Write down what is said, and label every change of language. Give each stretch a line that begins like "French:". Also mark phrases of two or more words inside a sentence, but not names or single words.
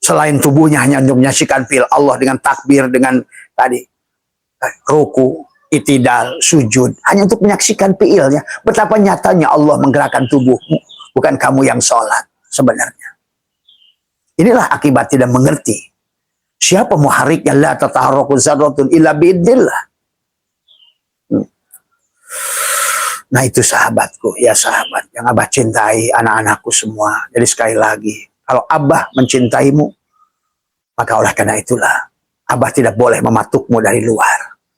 Indonesian: Selain tubuhnya hanya untuk menyaksikan fi'il Allah dengan takbir, dengan tadi ruku, itidal, sujud, hanya untuk menyaksikan fi'ilnya. Betapa nyatanya Allah menggerakkan tubuhmu, bukan kamu yang sholat sebenarnya. Inilah akibat tidak mengerti. Siapa muharriknya?
Arabic: لا تتحرك ذرة إلا بإذن الله.
Indonesian: Nah itu sahabatku, ya sahabat yang Abah cintai, anak-anakku semua. Jadi sekali lagi, kalau Abah mencintaimu, maka oleh karena itulah Abah tidak boleh mematukmu dari luar.